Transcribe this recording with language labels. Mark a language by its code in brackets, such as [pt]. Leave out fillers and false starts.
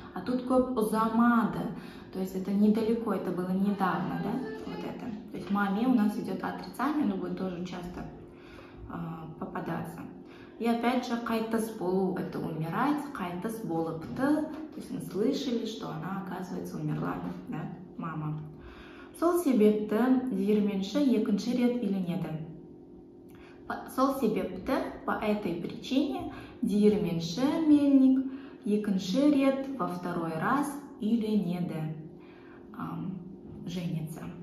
[ru] А тут [kk] көп узамады, [ru] то есть это недалеко, это было недавно, да? Вот это. То есть мами у нас идет отрицательное, но будет тоже часто попадаться. И опять же, қайтыс болу — это умирать, [kk] қайтыс болыпты, [ru] то есть мы слышали, что она, оказывается, умерла, да, мама. [kk] Сол себепті диірменші екінші рет үйленеді. Сол себепті, [ru] по этой причине, диірменші мельник [kk] екінші рет [ru] во второй раз үйленеді, женится.